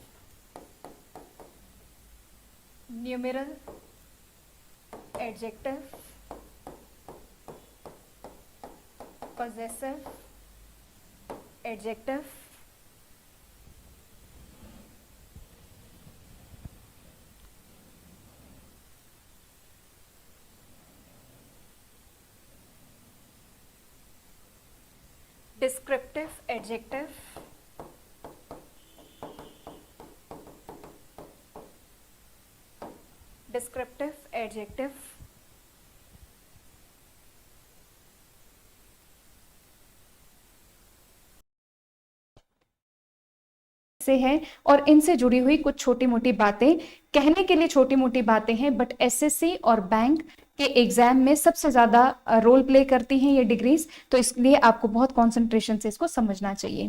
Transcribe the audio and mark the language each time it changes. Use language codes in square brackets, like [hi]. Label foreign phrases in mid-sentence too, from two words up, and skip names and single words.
[en] numeral adjective, possessive adjective, descriptive adjective, descriptive adjective, [hi] से है और इनसे जुड़ी हुई कुछ छोटी मोटी बातें, कहने के लिए छोटी मोटी बातें हैं, बट एसएससी और बैंक के एग्जाम में सबसे ज्यादा [en] role play [hi] करती हैं ये डिग्रीज, तो इसलिए आपको बहुत कंसंट्रेशन से इसको समझना चाहिए।